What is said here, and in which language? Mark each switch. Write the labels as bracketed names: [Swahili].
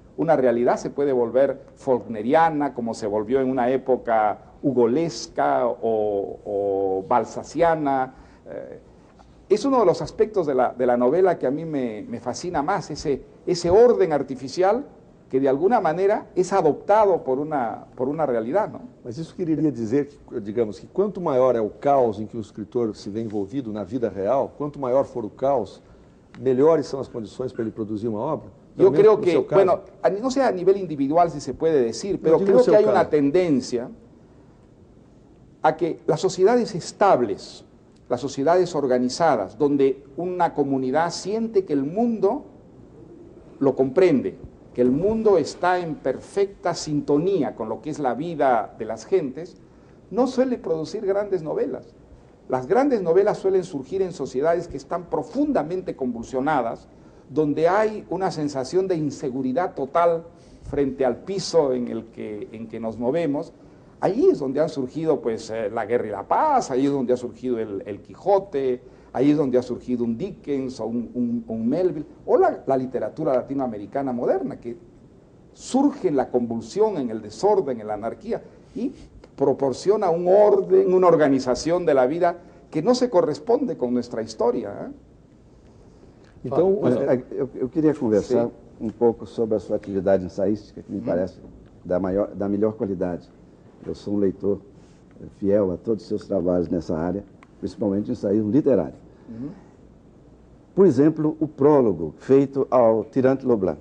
[Spanish] Una realidad se puede volver faulkneriana, como se volvió en una época hugolesca o balzaciana. Es uno de los aspectos de la novela que a mí me fascina más, ese orden artificial que de alguna manera es adoptado por una realidad, ¿no? [Portuguese] Mas isso quereria dizer que, digamos, que quanto maior é o caos em que o escritor se vê envolvido na vida real, quanto maior for o caos, melhores são as condições para ele produzir uma obra? [Spanish] Yo creo que, bueno, no sé a nivel individual si se puede decir, pero creo que hay una tendencia a que las sociedades estables, las sociedades organizadas, donde una comunidad siente que el mundo lo comprende, que el mundo está en perfecta sintonía con lo que es la vida de las gentes, no suele producir grandes novelas. Las grandes novelas suelen surgir en sociedades que están profundamente convulsionadas, donde hay una sensación de inseguridad total frente al piso en que nos movemos. Allí es donde han surgido pues, la Guerra y la Paz, allí es donde ha surgido el Quijote, ahí es donde ha surgido un Dickens o un Melville, o la literatura latinoamericana moderna, que surge en la convulsión, en el desorden, en la anarquía, y proporciona un orden, una organización de la vida que no se corresponde con nuestra história. [Portuguese] Então, eu queria conversar um pouco sobre a sua atividade ensaística, que me parece da melhor qualidade. Eu sou um leitor fiel a todos os seus trabalhos nessa área, principalmente ensaísmo literário. Por exemplo, o prólogo feito ao Tirant Leblanc.